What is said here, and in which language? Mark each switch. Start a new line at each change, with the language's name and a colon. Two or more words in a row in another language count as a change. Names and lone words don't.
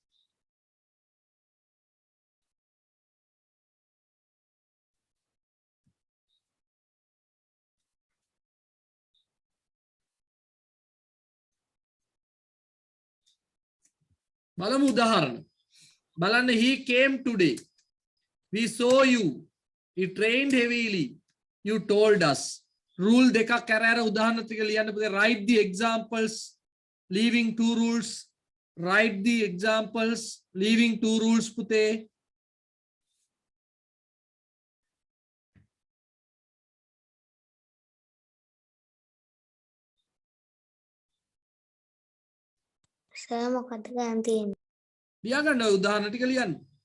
Sinhala: බලමු උදාහරණ.
English: බලන්න he came today. We saw you. He trained heavily. You told us.
Sinhala: Rule dekak අර උදාහරණ ටික ලියන්න පුතේ.
English: Write the examples leaving two rules. Write the examples leaving two rules පුතේ.
Sinhala: සර් මොකක්ද ගන්න තියෙන්නේ? ලියා ගන්න ඔය උදාහරණ ටික ලියන්න.